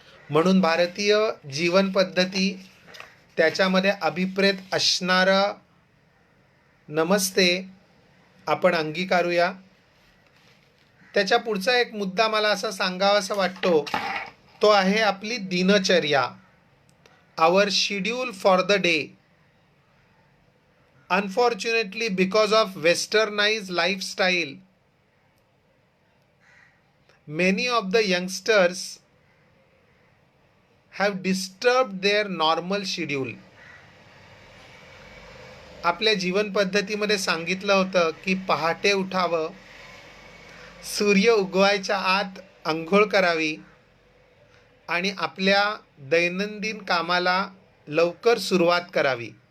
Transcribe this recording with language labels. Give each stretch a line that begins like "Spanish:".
Marathi: म्हणून भारतीय जीवन पद्धती त्याच्यामध्ये अभिप्रेत असणारा नमस्ते आपण अंगीकारूया। त्याच्या पुढचा एक मुद्दा मला असा सांगावासा वाटतो, तो आहे आपली दिनचर्या,
English: Our schedule for the day. Unfortunately because of westernise lifestyle, many of the youngsters have disturbed their normal schedule.
Marathi: आपल्या जीवन पद्धतीमध्ये सांगितलं होतं की पहाटे उठावं, सूर्य उगवायच्या आत अंघोळ करावी आणि आपल्या दैनंदिन कामाला लवकर सुरुवात करावी।